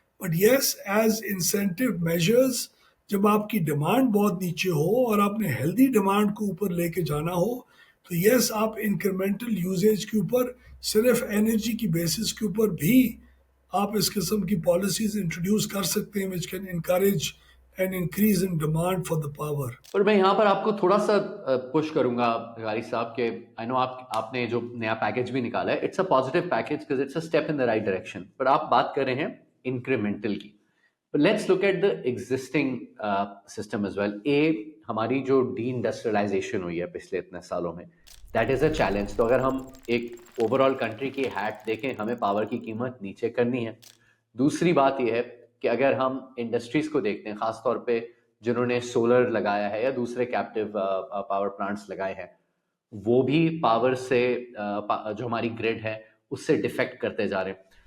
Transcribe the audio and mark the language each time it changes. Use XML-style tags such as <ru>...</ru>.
<en>but yes, as incentive measures,</en> <ur>جب آپ کی ڈیمانڈ بہت نیچے ہو اور آپ نے ہیلدی ڈیمانڈ کو اوپر لے کے جانا ہو, تو یس آپ انکریمنٹل یوزیج کے اوپر صرف انرجی کی بیسس کے اوپر بھی آپ اس قسم کی پالیسیز انٹروڈیوس کر سکتے ہیں</ur> <en>which can encourage an increase in demand for the power.</en> <ur>اور میں یہاں پر آپ کو تھوڑا سا پش کروں گا غاری صاحب کہ</ur> <en>I know</en> <ur>آپ نے جو نیا پیکیج بھی نکالا ہے</ur> <en>it's a positive package because it's a step in the right direction,</en> <ur>but آپ بات کر رہے ہیں انکریمنٹل کی.</ur> <en>Let's look at the existing system as well.</en> <ur>ہماری جو ڈی انڈسٹریلائزیشن ہوئی ہے پچھلے اتنے سالوں میں,</ur> <en>That is a challenge.</en> <ur>تو اگر ہم ایک اوور آل کنٹری کی ہیٹ دیکھیں, ہمیں پاور کی قیمت نیچے کرنی ہے. دوسری بات یہ ہے کہ اگر ہم انڈسٹریز کو دیکھتے ہیں, خاص طور پہ جنہوں نے سولر لگایا ہے یا دوسرے کیپٹیو پاور پلانٹس لگائے ہیں, وہ بھی پاور سے جو ہماری گریڈ ہے اس سے ڈیفیکٹ کرتے جا رہے ہیں.</ur>